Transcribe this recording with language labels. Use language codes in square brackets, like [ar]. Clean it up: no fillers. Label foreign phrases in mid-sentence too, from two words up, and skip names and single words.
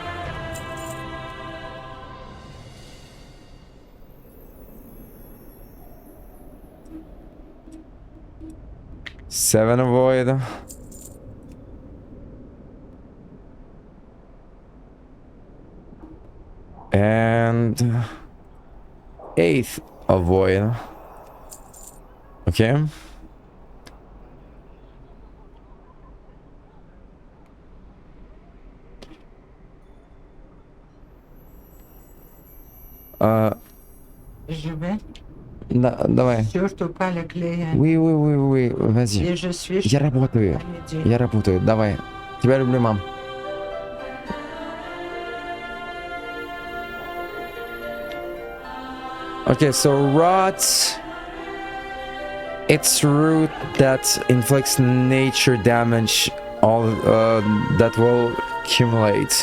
[en] 7 avoid. 8 avoid. Okay. [fr] Je vais. [ru] Давай. [fr] Surtout pas le клиент. Oui, vas-y. Et je suis... [ru] Я работаю. Я работаю. Давай. Тебя люблю, мам. [en] Okay, so rot. Its root that inflicts nature damage, all that will accumulate.